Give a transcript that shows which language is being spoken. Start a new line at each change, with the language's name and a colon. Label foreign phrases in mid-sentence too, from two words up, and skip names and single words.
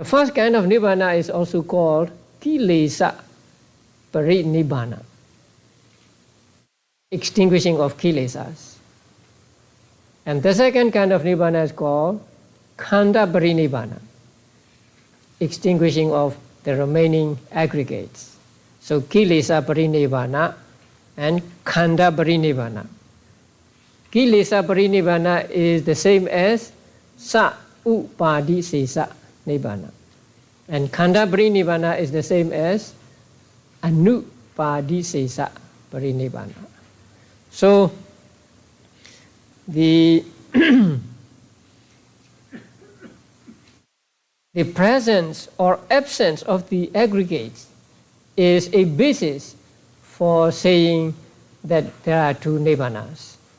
English: The first kind of nibbana is also called
Pali: kilesa parinibbana,
English: extinguishing of kilesas. And the second kind of nibbana is called
Pali: khanda parinibbana,
English: extinguishing of the remaining aggregates.
Pali: So kilesa parinibbana and khanda parinibbana. Kilesa parinibbana
English: is the same as
Pali: sa upadisesa nibbana.
English: And
Pali: khanda parinibbana
English: is the same as
Pali: anupadisesa parinibbana.
English: So the the presence or absence of the aggregates is a basis for saying that there are two nibbanas.